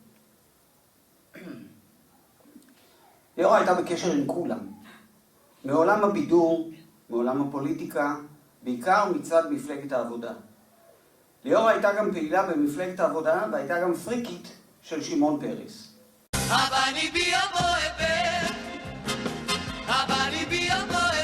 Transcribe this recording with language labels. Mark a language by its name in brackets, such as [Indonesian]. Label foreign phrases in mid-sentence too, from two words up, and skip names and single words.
[Hebrew] ליאורה הייתה בקשר עם כולם, מעולם הבידור, מעולם הפוליטיקה, בעיקר מצד מפלגת העבודה. ליאורה הייתה גם פעילה במפלגת העבודה והייתה גם פריקית של שמעון פרס. Habani be a boy, habani be a boy.